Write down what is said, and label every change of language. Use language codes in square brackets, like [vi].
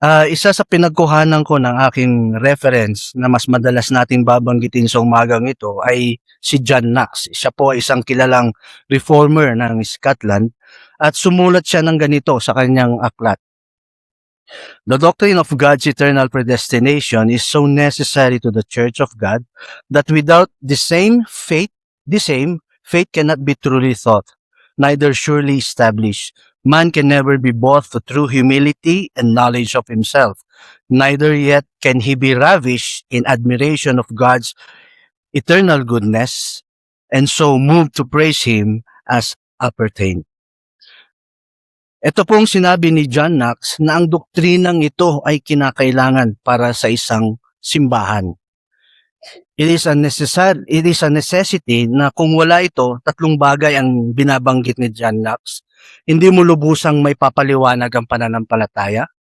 [tl] Isa sa pinagkuhanan ko ng aking reference na mas madalas nating babanggitin sa umagang ito ay si John Knox. Siya po ay isang kilalang reformer ng Scotland at sumulat siya ng ganito sa kanyang aklat. [en] The doctrine of God's eternal predestination is so necessary to the Church of God that without the same faith cannot be truly thought, neither surely established. Man can never be both through humility and knowledge of himself, neither yet can he be ravished in admiration of God's eternal goodness, and so moved to praise Him as appertained. [tl] Ito pong sinabi ni John Knox na ang doktrinang ito ay kinakailangan para sa isang simbahan. [en] It is a necessity [tl] na kung wala ito, tatlong bagay ang binabanggit ni John Knox. Hindi mo lubusang may papaliwanag ang pananampalataya.